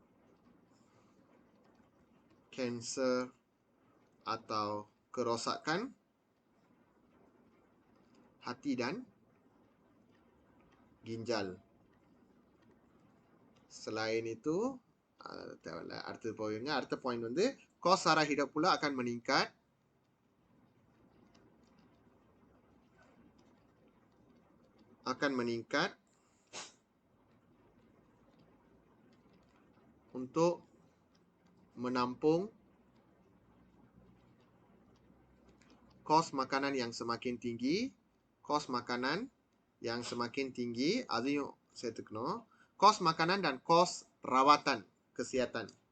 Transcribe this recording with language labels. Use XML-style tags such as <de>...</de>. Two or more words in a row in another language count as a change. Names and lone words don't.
<ms>kanser atau kerosakan hati dan ginjal. Selain itu,</ms> <ta>அடுத்த பாயிண்ட் வந்து</ta> <ms>kos sara hidup pula akan meningkat untuk menampung kos makanan yang semakin tinggi. Kos makanan yang semakin tinggi,</ms> <ta>அதையும் சேர்த்துக்கணும்.</ta> <ms>Kos makanan dan kos rawatan kesehatan.</ms>